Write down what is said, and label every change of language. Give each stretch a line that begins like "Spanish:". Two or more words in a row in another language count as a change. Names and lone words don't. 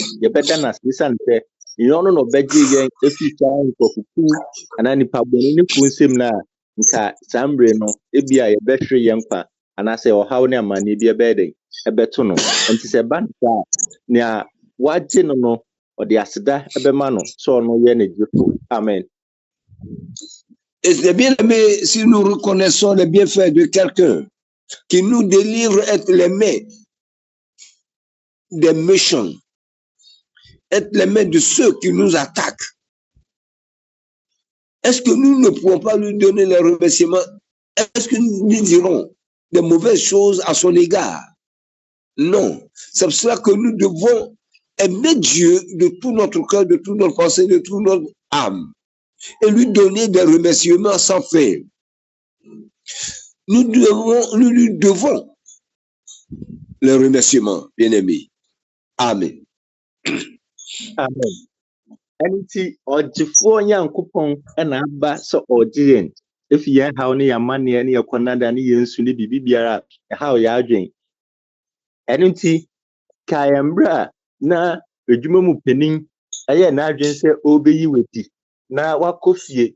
Akan: Yɛbɛda no ase esiane sɛ ɔno na ɔbɛgye yɛn efi saa nkurɔfokuw anaa nipa bɔne ne kuo nsɛm no a nka saa mmere no ebi a yɛbɛhwere yɛn nkwa anaasɛ ɔhaw ne amanneɛ bi ɛbɛyɛ den ɛbɛto no. Nti sɛ ɛba no saa nea wagye no no ɔde aseda ɛbɛma no sɛ ɔno yɛ n'agyefo. Amen.
French: Et c'est bien aimé si nous reconnaissons les bienfaits de quelqu'un qui nous délivre être les mains des méchants, être les mains de ceux qui nous attaquent. Est-ce que nous ne pouvons pas lui donner les remerciements? Est-ce que nous dirons des mauvaises choses à son égard? Non. C'est pour cela que nous devons aimer Dieu de tout notre cœur, de toute notre pensée, de toute notre âme, et lui donner des remerciements sans fin. Nous lui devons les remerciements, bien-aimés. Amen. Amen.
Akan: Nti ɔgyefoɔ Nyankopɔn ɛna aba sɛ ɔgye yɛn efi yɛn haw ne yɛn amanneɛ ne yɛn kɔnnada ne yɛn nsu ne biribi biara a ɛhaw yɛn adwen. Ɛno nti ka yɛn mmerɛ a na adwuma mu panin ɛyɛ n'adwen sɛ ɔbɛyi w'adi na wakɔ fie.